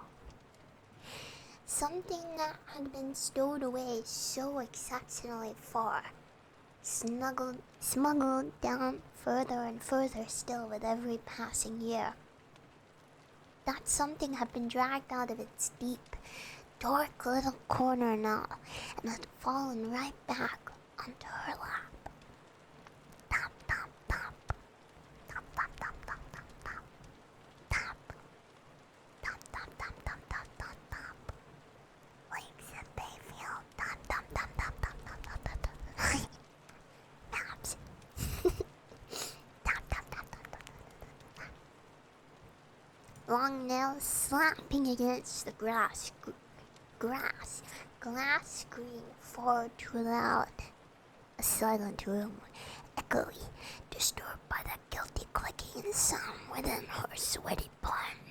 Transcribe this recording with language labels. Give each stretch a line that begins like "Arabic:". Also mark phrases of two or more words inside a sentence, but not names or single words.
English: Something that had been stowed away so exceptionally far, smuggled down further and further still with every passing year. That something had been dragged out of its deep, dark little corner now, and had fallen right back onto her lap. Tap, tap, tap. Tap, tap, tap, tap, tap, tap. Tap. Tap, tap, tap, tap, tap, tap, tap. Lakes in Bayfield. Tap, tap, tap, tap, tap, tap, tap, tap, tap. Maps. Tap, tap, tap, tap, tap, tap. Long nails slapping against the glass screen far too loud. A silent room, echoey, disturbed by that guilty clicking sound within her sweaty palm.